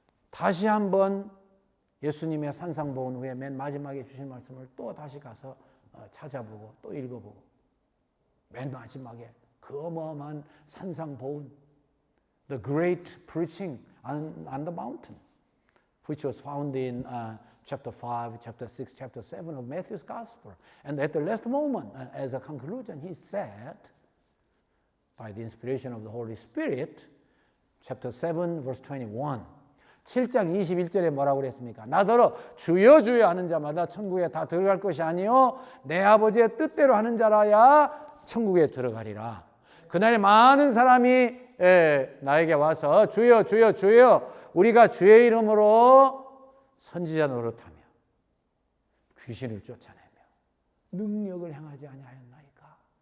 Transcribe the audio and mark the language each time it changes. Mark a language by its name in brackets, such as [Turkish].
[Korean] 다시 한번 예수님의 산상보훈 후에 맨 마지막에 주신 말씀을 또 다시 가서 찾아보고 또 읽어보고 맨 마지막에 그 어마어마한 산상보훈 [English] The great preaching on the mountain which was found in chapter 5, chapter 6, chapter 7 of Matthew's Gospel. And at the last moment, as a conclusion, he said, by the inspiration of the Holy Spirit, chapter 7, verse 21, [Korean] 7장 21절에 뭐라고 그랬습니까? 나더러 주여 주여 하는 자마다 천국에 다 들어갈 것이 아니요 내 아버지의 뜻대로 하는 자라야 천국에 들어가리라. 그날에 많은 사람이 나에게 와서 주여 주여 주여 우리가 주의 이름으로 선지자 노릇하며 귀신을 쫓아내며 능력을 행하지 아니하였나이까.